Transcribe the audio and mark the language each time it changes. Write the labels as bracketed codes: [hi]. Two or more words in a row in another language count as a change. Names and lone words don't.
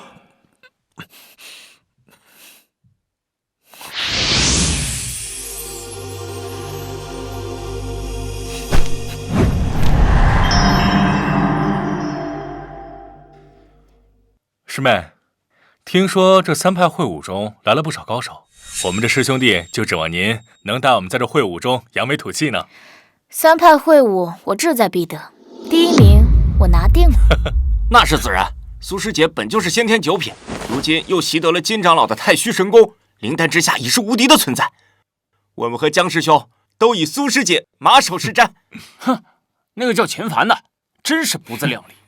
[zh] 師妹，聽說這3派會武中來了不少高手，我們這師兄弟就指望您能帶我們在這會武中揚眉吐氣呢。 3派會武我志在必得，第1名我拿定了。那是自然，蘇師姐本就是先天9品，如今又習得了金長老的太虛神功，靈丹之下已是無敵的存在。我們和江師兄都以蘇師姐馬首是瞻。哼，那個叫錢凡的，真是不自量力。